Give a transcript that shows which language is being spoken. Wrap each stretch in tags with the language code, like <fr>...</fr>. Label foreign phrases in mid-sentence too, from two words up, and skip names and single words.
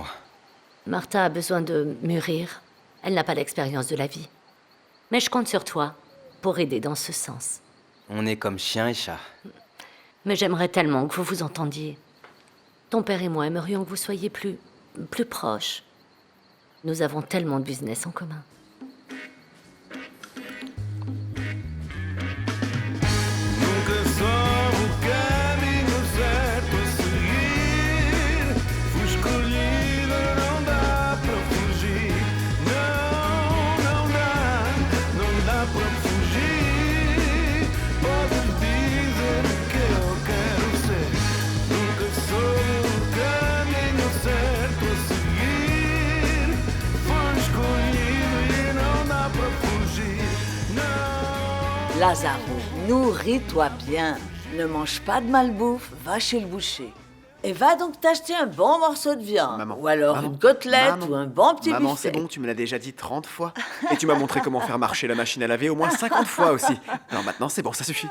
<fr>Martha a besoin de mûrir. Elle n'a pas l'expérience de la vie. Mais je compte sur toi pour aider dans ce sens. On est comme chien et chat. Mais j'aimerais tellement que vous vous entendiez. Ton père et moi aimerions que vous soyez plus proches. Nous avons tellement de business en commun.</fr> <pt>Nunca soube o caminho certo a seguir. Fui escolhida, não dá para fugir. Não, não dá para fugir. Podes dizer o que eu quero ser. Nunca soube o caminho certo a seguir. Fui escolhido e não dá para fugir. Não.</pt> <fr>Lazaro, nourris-toi bien. Ne mange pas de malbouffe, va chez le boucher. Et va donc t'acheter un bon morceau de viande. Maman, ou alors maman, une côtelette maman, ou un bon petit Maman, buffet. c'est bon, tu me l'as déjà dit 30 fois. Et tu m'as montré comment faire marcher la machine à laver au moins 50 fois aussi. Alors maintenant, c'est bon, ça suffit.</fr>